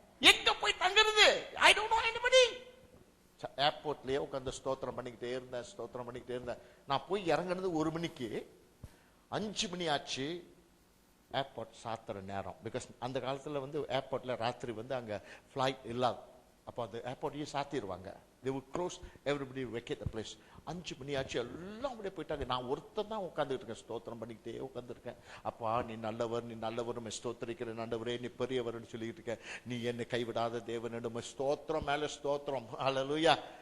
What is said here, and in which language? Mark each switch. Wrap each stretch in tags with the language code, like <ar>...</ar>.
<ta>எங்க போய் தங்குறது?</ta> <en>I don't know anybody.</en> <ta>ஏர்போர்ட்லயே உட்கார்ந்து ஸ்தோத்திரம் பண்ணிக்கிட்டே இருந்தேன். நான் போய் இறங்குனது 1 மணிக்கு. 5 மணி ஆச்சு. ஏர்போர்ட் சாத்துற நேரம். பிகாஸ் அந்த காலத்துல வந்து ஏர்போர்ட்ல ராத்திரி வந்து அங்க பிளைட் இல்லாது. அப்போ அந்த ஏர்போர்ட்டையே சாத்திடுவாங்க.</ta> <en>they would close, everybody would vacate the place.</en> <ta>5 மணி ஆச்சு, எல்லாம் அப்படியே போயிட்டாங்க. நான் ஒருத்தன் தான் உட்காந்துட்டு இருக்கேன், ஸ்தோத்திரம் பண்ணிக்கிட்டே உட்காந்துருக்கேன். அப்பா நீ நல்லவர், நீ நல்லவர், ஸ்தோத்திரிக்கிற ஆண்டவரே, நீ பெரியவர்னு சொல்லிட்டு இருக்க, நீ என்னை கைவிடாத தேவன், ஸ்தோத்திரம் மேல ஸ்தோத்திரம். ஹல்லேலூயா.</ta>